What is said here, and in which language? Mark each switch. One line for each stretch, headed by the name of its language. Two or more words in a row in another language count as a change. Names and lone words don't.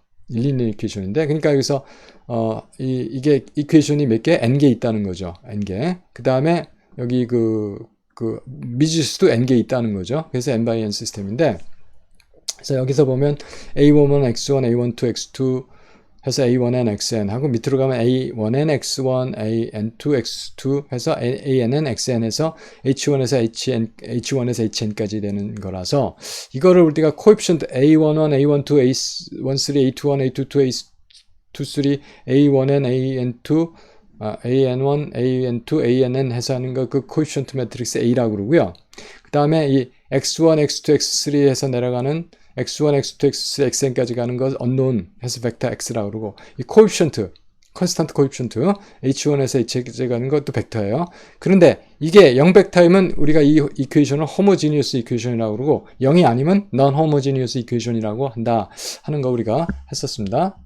English: linear equation,
Korean: 그러니까 여기서 이게 이퀘이션이 몇 개? n개 있다는 거죠. n개. 그 다음에 여기 그 미지수도 n개 있다는 거죠. 그래서
English: n by n
Korean: 시스템인데, 그래서 여기서 보면 a1은 x1, a12, x2 해서 a1n, xn 하고 밑으로 가면 a1n, x1, an2, x2 해서 ann, xn 해서 h1에서 h1에서 hn까지 되는 거라서 이거를 우리가 코에피션트 a11, a12, a13, a21, a22, a23, a1n, an2, an1, an2, ann 해서 하는 거 그
English: coefficient matrix
Korean: a라고 그러고요. 그 다음에 이 x1, x2, x3 해서 내려가는 x1, x2, x3, xn까지 가는 것 unknown 해서 벡터 x라고 그러고, 이 코에피션트,
English: constant coefficient
Korean: h1에서 h까지 가는 것도 벡터예요. 그런데 이게 0벡터이면 우리가 이 이퀘이션을
English: homogeneous equation
Korean: 그러고 0이 아니면
English: non homogeneous equation
Korean: 한다 하는 거 우리가 했었습니다.